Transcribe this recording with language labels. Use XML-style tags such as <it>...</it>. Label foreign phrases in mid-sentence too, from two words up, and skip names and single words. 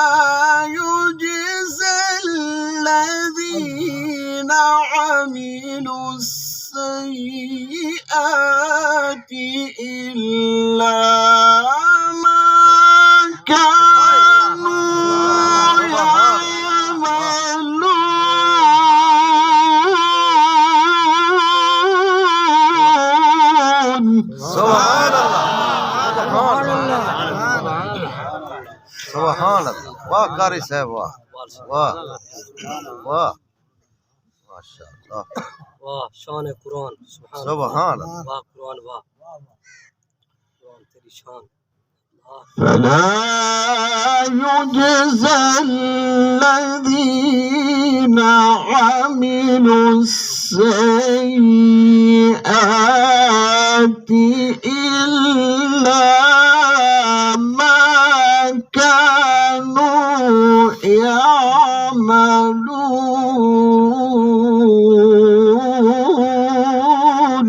<ar>يجزى الذين عملوا السيئات إلا ما كانوا يعملون. سبحان الله سبحان الله</ar> <ur>واہ قاری صاحب واہ واہ واہ ماشاءاللہ واہ شان قرآن سبحان</ur> <ar>سبحان الله</ar> <ur>واہ قرآن واہ قرآن تیری شان</ur> <ar>فلا يجزى الذين عملوا السيئات إلا ما كانوا يعملون.</ar>